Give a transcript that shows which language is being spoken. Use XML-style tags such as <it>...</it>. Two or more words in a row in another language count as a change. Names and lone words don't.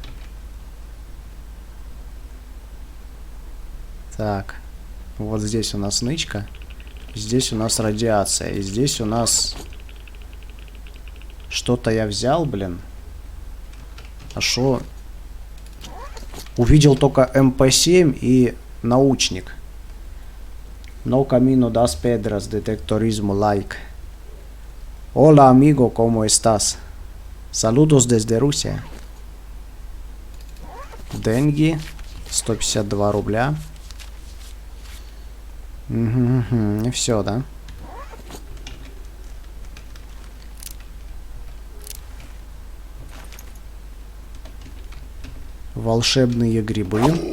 <ru>Так, вот здесь у нас нычка, здесь у нас радиация, и здесь у нас... Что-то я взял, блин. А шо? Увидел только МП-7 и научник.</ru> <pt>No camino das pedras de detectorismo like.</pt> <es>Hola amigo, ¿cómo estás? Saludos desde Rusia.</es> <ru>Деньги. 152 рубля. И все, да? Волшебные грибы.</ru>